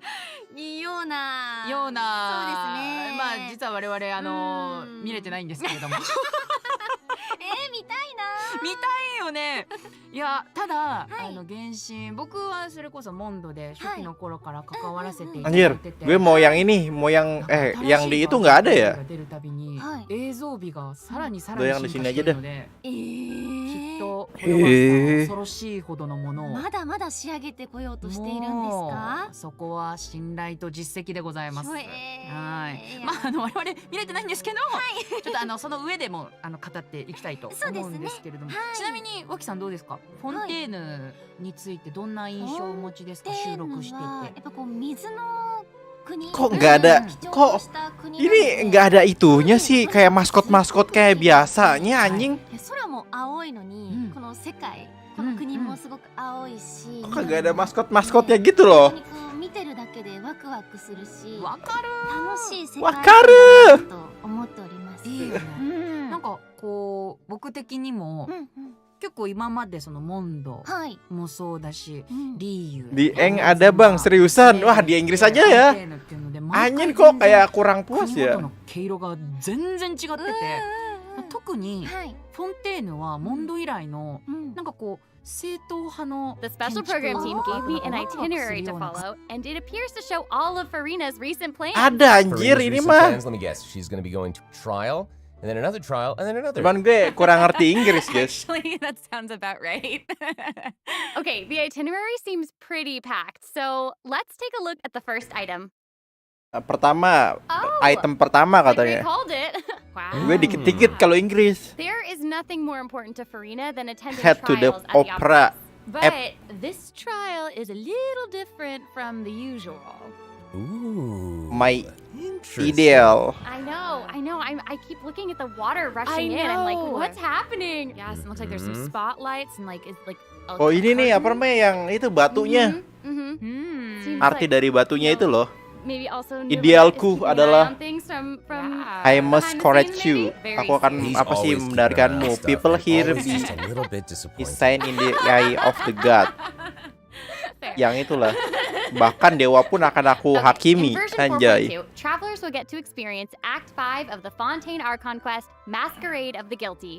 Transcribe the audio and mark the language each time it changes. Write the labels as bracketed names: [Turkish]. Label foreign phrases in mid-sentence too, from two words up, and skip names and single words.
[Japanese] そうですね。まあ実は我々見れてないんですけれども見たいな。見たいよね。いやただ、原神僕はそれこそモンドで初期の頃から関わらせていただい [Indonesian] Anjir, [Japanese] てて、 [Indonesian] gue mau yang ini, mau yang yang di itu nggak ada ya? [Japanese] 出るたびに映像美がさらにさら [Indonesian] Udah [Japanese] に [Indonesian] yang [Japanese] 進 [Indonesian] di [Japanese] 化 [Indonesian] sini [Japanese] して [Indonesian] aja [Japanese] いる [Indonesian] dah. [Japanese] ので、きっとこへのー恐ろしいほどのものをまだまだ仕上げてこようとしているんですかも？うそこは信頼と実績でございます。はい。いまあ我々見れてないんですけど、ちょっとその上でも語っていきたいと思うんですけれども、ちなみに脇さんどうですか？フォンテーヌについてどんな印象をお持ちですか？収録していて。やっぱこう水の国。 [Indonesian] Kok nggak ada? Kok ini nggak ada itunya sih? Kayak maskot-maskot kayak biasanya, anjing. [Japanese] 空も青いのに、この世界、この国もすごく青いし、 [Indonesian] Kok kagak ada maskot-maskotnya gitu loh? [Japanese] 見てるだけでワクワクするし、わかる。楽しい世界わかると思っております。いいよね。なんかこう僕的にも結構今までそのモンドもそうだし、リーユ [Indonesian] Di Eng ada bang, seriusan? Wah di Inggris aja ya? Anjing kok kayak kurang puas ya? [Japanese] 毛色が全然違ってて、特にフォンテーヌはモンド以来のなんかこう正統派の [English] The special program team gave me an itinerary to follow, and it appears to show all of Farina's recent plans. [Indonesian] Ada anjir ini mah. [English] Let me guess, she's going to be going to trial, and then another trial, and then another. [Indonesian] Cuman gue kurang ngerti Inggris, guys. [English] Actually, that sounds about right. Okay, the itinerary seems pretty packed, so let's take a look at the first item. [Indonesian] Pertama, item pertama [English] Like we [Indonesian] katanya. [English] called it. Wow. [Indonesian] Gue dikit-dikit kalau Inggris. [English] There is nothing more important to Farina than attending Head to the trials at the opera. But this trial is a little different from the usual. Ooh. My ideal. I know. I keep looking at the water rushing in. I'm like, what's happening? Yes, it looks like there's some spotlights and like it's like. [Indonesian] Oh ini nih apa namanya yang itu batunya. [English] Seems [Indonesian] Arti [English] like- [Indonesian] dari batunya itu loh. [English] Maybe also [Indonesian] Idealku [English] Nirvana is keeping an eye [Indonesian] adalah [English] on things from I must behind the correct scenes, you. maybe? Very [Indonesian] Aku akan [English] He's [Indonesian] apa sih [English] always keeping [Indonesian] membenarkanmu. [English] an eye on stuff People and here always be just a little bit is disappointed. sign in the eye of the god. Fair. [Indonesian] Yang itulah. Bahkan dewa pun akan aku [English] Okay, [Indonesian] hakimi. [English] in version [Indonesian] Anjay. [English] 4.2, travelers will get to experience Act 5 of the Fontaine Archon quest, Masquerade of the Guilty.